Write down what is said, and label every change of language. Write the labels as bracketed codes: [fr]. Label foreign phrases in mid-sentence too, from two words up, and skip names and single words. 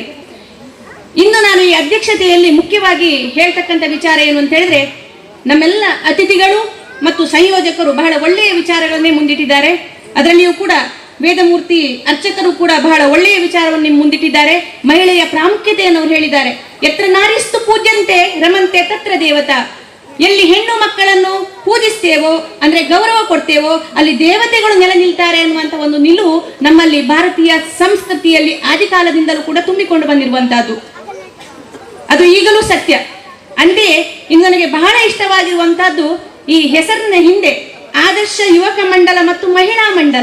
[kn] ಇಂದು ನಾನು ಈ ಅಧ್ಯಕ್ಷತೆಯಲ್ಲಿ ಮುಖ್ಯವಾಗಿ ಹೇಳ್ತಕ್ಕಂಥ ವಿಚಾರ ಏನು ಅಂತ ಹೇಳಿದ್ರೆ, ನಮ್ಮೆಲ್ಲ ಅತಿಥಿಗಳು ಮತ್ತು ಸಂಯೋಜಕರು ಬಹಳ ಒಳ್ಳೆಯ ವಿಚಾರಗಳನ್ನೇ ಮುಂದಿಟ್ಟಿದ್ದಾರೆ. ಅದರಲ್ಲಿಯೂ ಕೂಡ ವೇದಮೂರ್ತಿ ಅರ್ಚಕರು ಕೂಡ ಬಹಳ ಒಳ್ಳೆಯ ವಿಚಾರವನ್ನು ಮುಂದಿಟ್ಟಿದ್ದಾರೆ. ಮಹಿಳೆಯ ಪ್ರಾಮುಖ್ಯತೆಯನ್ನು ಅವರು ಹೇಳಿದ್ದಾರೆ. [sa] ಯತ್ರ ನಾರಿಸ್ತು ಪೂಜ್ಯಂತೆ ರಮಂತೆ ತತ್ರ ದೇವತಾ. [kn] ಎಲ್ಲಿ ಹೆಣ್ಣು ಮಕ್ಕಳನ್ನು ಪೂಜಿಸ್ತೇವೋ ಅಂದ್ರೆ ಗೌರವ ಕೊಡ್ತೇವೋ ಅಲ್ಲಿ ದೇವತೆಗಳು ನೆಲೆ ನಿಲ್ತಾರೆ ಅನ್ನುವಂಥ ಒಂದು ನಿಲುವು ನಮ್ಮಲ್ಲಿ ಭಾರತೀಯ ಸಂಸ್ಕೃತಿಯಲ್ಲಿ ಆದಿಕಾಲದಿಂದಲೂ ಕೂಡ ತುಂಬಿಕೊಂಡು ಬಂದಿರುವಂತಹದ್ದು. ಅದು ಈಗಲೂ ಸತ್ಯ. ಅಂತೆಯೇ ಇನ್ನು ನನಗೆ ಬಹಳ ಇಷ್ಟವಾಗಿರುವಂತಹದ್ದು ಈ ಹೆಸರಿನ ಹಿಂದೆ ಆದರ್ಶ ಯುವಕ ಮಂಡಲ ಮತ್ತು ಮಹಿಳಾ ಮಂಡಲ.